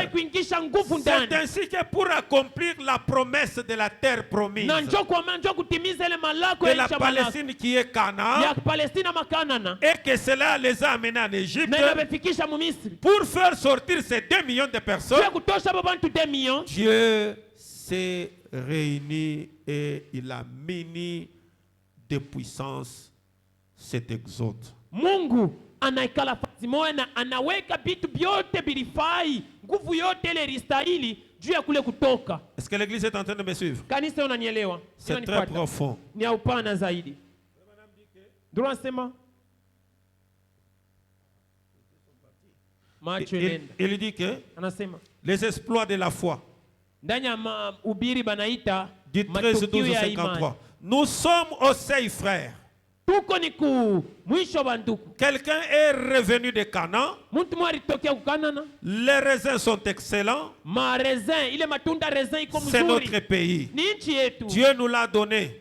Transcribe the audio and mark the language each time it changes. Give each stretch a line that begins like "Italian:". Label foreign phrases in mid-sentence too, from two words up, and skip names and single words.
French: C'est ainsi que pour accomplir la promesse de la terre promise, de la Palestine qui est Canaan, et que cela les a amenés en Égypte, pour faire sortir ces 2 millions de personnes, Dieu s'est réuni et il a mis de puissance cet exode.
Swahili: Mungu anaikala fasi moja na anaweka vitu vyote vilifai, nguvu yote ile ilistahili juu ya kule kutoka.
French: Est-ce que l'église est en train de me suivre?
Swahili: Kanisa unanielewa?
French: C'est très profond.
Swahili: Ni ya upana zaidi. Ndio nasema
French: il dit que
Swahili: anasema
French: les exploits de la foi.
Swahili: Ndani ya ubiri banaita
French: du 13-12-53. Nous sommes au seuil, frères. Quelqu'un est revenu de Canaan. Les raisins sont excellents. C'est notre pays. Dieu nous l'a donné.